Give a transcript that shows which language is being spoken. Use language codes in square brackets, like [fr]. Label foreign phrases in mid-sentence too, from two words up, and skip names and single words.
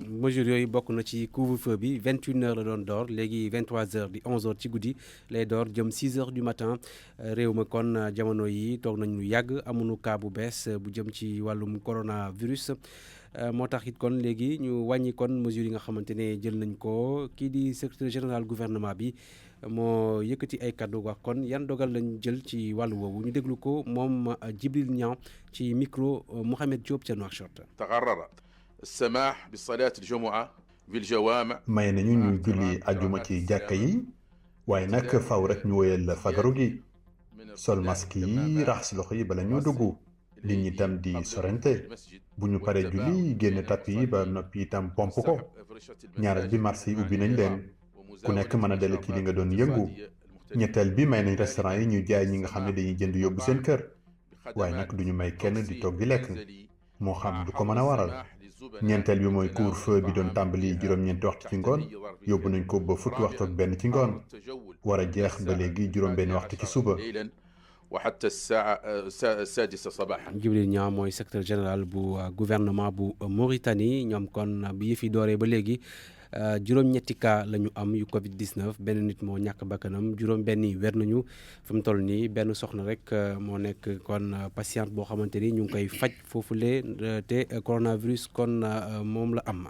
[wo] mesures yooyu bokk na ci couvre-feu bi 21h la doon door léegi 23h di 11h ci guddi lay door jëm 6h [fr] du matin [wo] réew ma kon jamono yi toog nañ lu yàgg amuñu cas bu bees bu jëm ci wàllum coronavirus. moo tax it kon léegi ñu wàññi kon mesures yi nga xamante ne jël nañ ko kii di [fr] secrétaire général [wo] gouvernement bi moo yëkkati ay kaddu wax kon yan dogal lañ jël ci wàllu woowu ñu déglu ko moom Djibril Niang ci micro Mohamed Diop ca Nouakchott. [ar] تقرر السماح بصلاة الجمعة في الجوامع. [wo] may nañu ñu julli ajuma ci jàkka yi waaye nag faw rek ñu woyal fagaru gi sol masque yi raxas loxo yi bala ñu dugg nit ñi tam di sorente bu ñu paree julli génn tapp yi ba noppi itam pomp ko ñaareel bi marché yi ubbi nañ leen ku nekk mën a dellu ci li nga doon yëngu ñetteel bi may nañ restaurant yi ñu jaay ñi nga xam ne dañuy jënd yóbbu seen kër waaye nag duñu may kenn di toog di lekk moo xam du ko mën a waral ñeenteel bi mooy couvre-feu bi doon tàmbali juróom-ñeenti waxtu ci ngoon yóbbu nañ ko ba fukki waxtu ak benn ci ngoon war a jeex ba léegi juróom-benn waxtu ci suba. [ar] وحتى السادسة صباحا. [wo] Djibril Niang mooy [fr] secrétaire général [wo] bu gouvernement bu Mauritanie ñoom kon bi yëf yi dooree ba léegi juróom-ñetti cas la ñu am yu Covid 19 benn nit moo ñàkk bakkanam juróom-benn yi wér nañu fi mu toll nii benn soxna rek moo nekk kon patiente boo xamante ni ñu ngi koy faj foofule te coronavirus kon moom la am.